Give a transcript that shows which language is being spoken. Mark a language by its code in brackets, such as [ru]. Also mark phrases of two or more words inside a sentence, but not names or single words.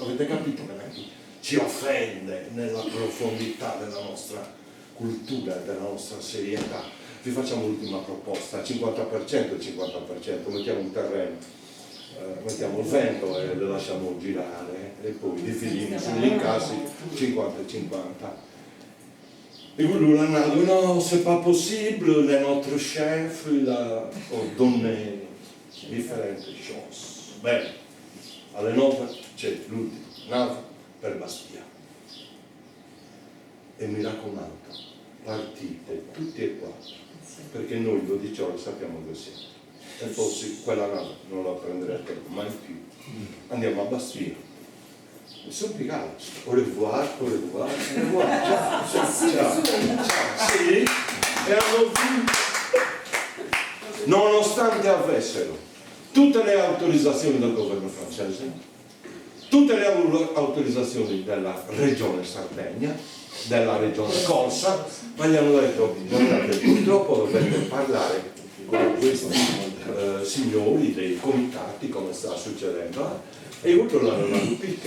[it] Avete capito che ci offende nella profondità della nostra cultura e della nostra serietà. Vi facciamo l'ultima proposta, 50% e 50%, mettiamo un terreno, mettiamo il vento e lo lasciamo girare e poi dividiamo sugli incassi 50 e 50. [fr] Et lui a dit non, c'est pas possible, le notre chef il a ordonné differenti choses. [it] Bene, alle 9 c'è l'ultimo, nave per Bastia. E mi raccomando, partite tutti e quattro, perché noi 12 ore sappiamo dove siamo. E forse quella nave non la prenderete mai più. Andiamo a Bastia. Mi sono piegato, [fr] au revoir, au revoir, au revoir, [it] ciao, ciao, ciao, sì, e hanno vinto, nonostante avessero tutte le autorizzazioni del governo francese, tutte le autorizzazioni della regione Sardegna, della regione Corsa, ma gli hanno detto, guardate, purtroppo dovete parlare con questi signori dei comitati, come sta succedendo, e loro l'hanno capito.